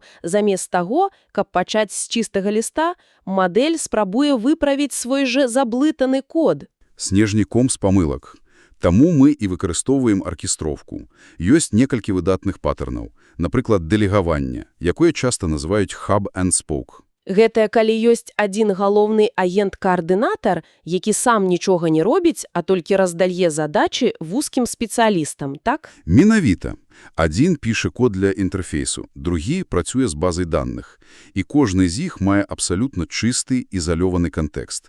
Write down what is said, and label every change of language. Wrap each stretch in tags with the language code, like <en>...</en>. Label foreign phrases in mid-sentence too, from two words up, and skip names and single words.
<be>Замест таго, каб пачаць з чыстага ліста, мадэль спрабуе выправіць свой жа заблытаны код. Снежніком з памылак. Таму мы і выкарыстоўваем аркестроўку. Ёсць некалькі выдатных патэрнаў. Напрыклад, дэлегаванне, якое часта называюць</be> <en>hub and spoke.</en> <be>Гэта калі ёсць адзін галоўны агент-каардынатар, які сам нічога не робіць, а толькі раздае задачы вузкім спецыялістам, так? Менавіта. Адзін піша код для інтэрфейсу, другі працуе з базай даных. І кожны з іх мае абсалютна чысты, ізалёваны кантэкст.</be>